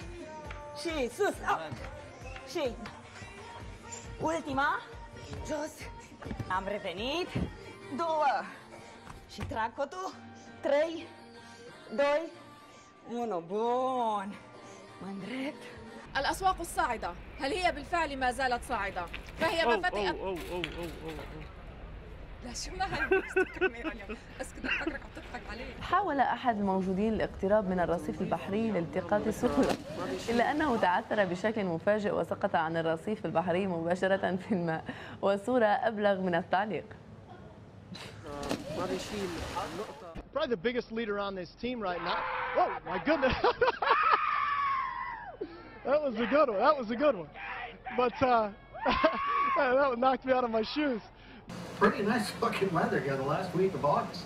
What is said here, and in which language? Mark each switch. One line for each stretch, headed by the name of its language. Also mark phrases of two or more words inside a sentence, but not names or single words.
Romanian: Și sus, și ultima, jos. Am revenit, două. Și trag cotul, 3, 2, 1, bun. Mă îndrept.
Arabic: الأسواق الصاعدة هل هي بالفعل ما زالت صاعدة؟ فهي مفاتيح لا شو ما الكاميرا اليوم بس كنت فكرك عم تضحك عليه. حاول أحد الموجودين الاقتراب من الرصيف البحري لالتقاط الصورة إلا أنه تعثر بشكل مفاجئ وسقط عن الرصيف البحري مباشرة في الماء والصورة أبلغ من التعليق.
English: Probably the biggest leader on this team right now. Oh my goodness. That was a good one. That was a good one. But that knocked me out of my shoes. Pretty nice fucking weather here the last week of August.